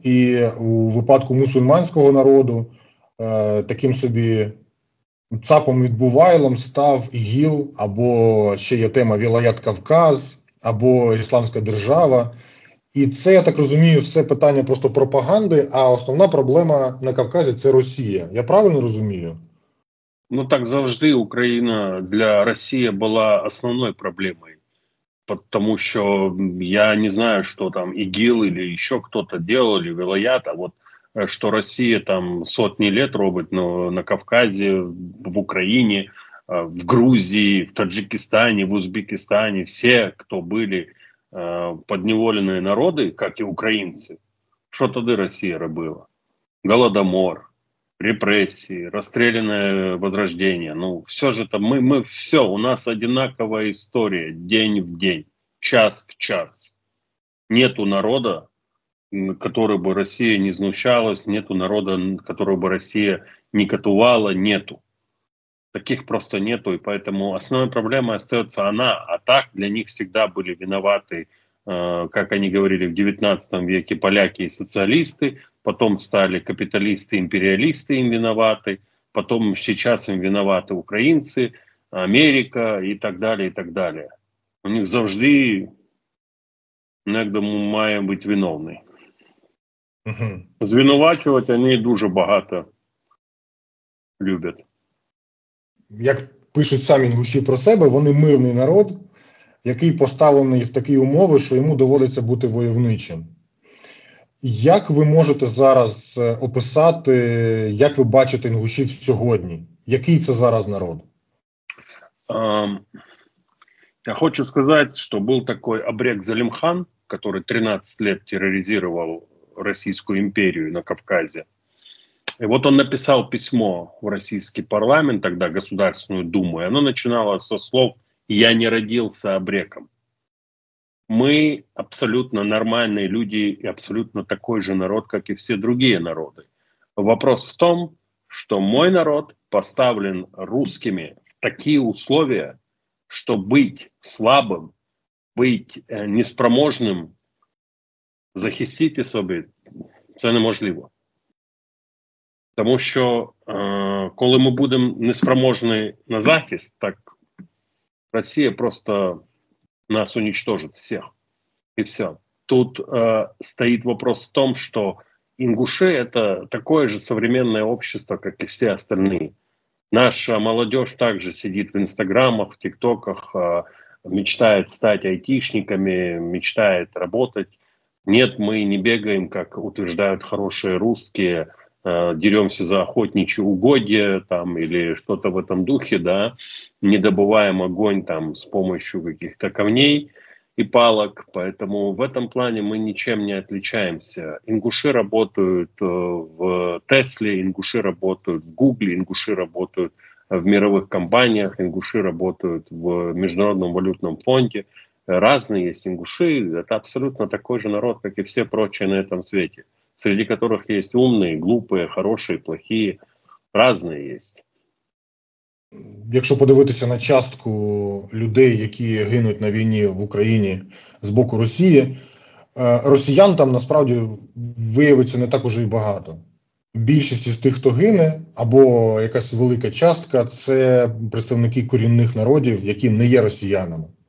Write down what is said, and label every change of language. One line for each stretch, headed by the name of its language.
Ukrainian: І у випадку мусульманського народу таким собі цапом відбувайлом став ІГІЛ, або ще є тема Вілаят Кавказ, або Ісламська держава. І це, я так розумію, все питання просто пропаганди, а основна проблема на Кавказі – це Росія. Я правильно розумію? Ну так завжди Україна для Росії була основною проблемою.
Russian: Потому что я не знаю, что там ИГИЛ или еще кто-то делали, Вилаят, а вот что Россия там сотни лет робит на Кавказе, в Украине, в Грузии, в Таджикистане, в Узбекистане, все, кто были подневоленные народы, как и украинцы, что тогда Россия робила? Голодомор, репрессии, расстрелянное возрождение. Ну, все же там, мы все, у нас одинаковая история, день в день, час в час. Нету народа, который бы Россия не знущалась, нету народа, которого бы Россия не катувала, нету. Таких просто нету, и поэтому основной проблемой остается она. А так для них всегда были виноваты, как они говорили в 19 веке, поляки и социалисты, потом стали капиталисты, империалисты им виноваты, потом сейчас им виноваты украинцы, Америка и так далее, и так далее.
Ukrainian: У них завжди некто має бути виновний. Звинувачувати вони дуже багато люблять. Як пишуть самі інгуші про себе, вони мирний народ, який поставлений в такі умови, що йому доводиться бути войовничим. Як ви можете зараз описати, як ви бачите інгушів сьогодні? Який це зараз народ?
Russian: Я хочу сказать, что был такой Абрек Залимхан, который 13 лет терроризировал Российскую империю на Кавказе. И вот он написал письмо в российский парламент, тогда Государственную Думу, и оно начиналось со слов «Я не родился абреком». Мы абсолютно нормальные люди и абсолютно такой же народ, как и все другие народы. Вопрос в том, что мой народ поставлен русскими в такие условия, что быть слабым, быть
Ukrainian: неспроможним захистити собі це неможливо. Тому що коли ми будемо неспроможні на захист, так Росія просто нас
Russian: уничтожит всех. И все. Тут стоит вопрос в том, что ингуши — это такое же современное общество, как и все остальные. Наша молодежь также сидит в инстаграмах, в тиктоках, мечтает стать айтишниками, мечтает работать. Нет, мы не бегаем, как утверждают хорошие русские, деремся за охотничьи угодья там, или что-то в этом духе, да, не добываем огонь там с помощью каких-то камней и палок, поэтому в этом плане мы ничем не отличаемся. Ингуши работают в Тесле, ингуши работают в Гугле, ингуши работают в мировых компаниях, ингуши работают в Международном валютном фонде. Разные есть ингуши, это абсолютно такой же народ, как и все прочие на этом свете, среди которых есть умные, глупые, хорошие, плохие, разные есть.
Ukrainian: Якщо подивитися на частку людей, які гинуть на війні в Україні з боку Росії, росіян там насправді виявиться не так уже і багато. Більшість із тих, хто гине, або якась велика частка, це представники корінних народів, які не є росіянами.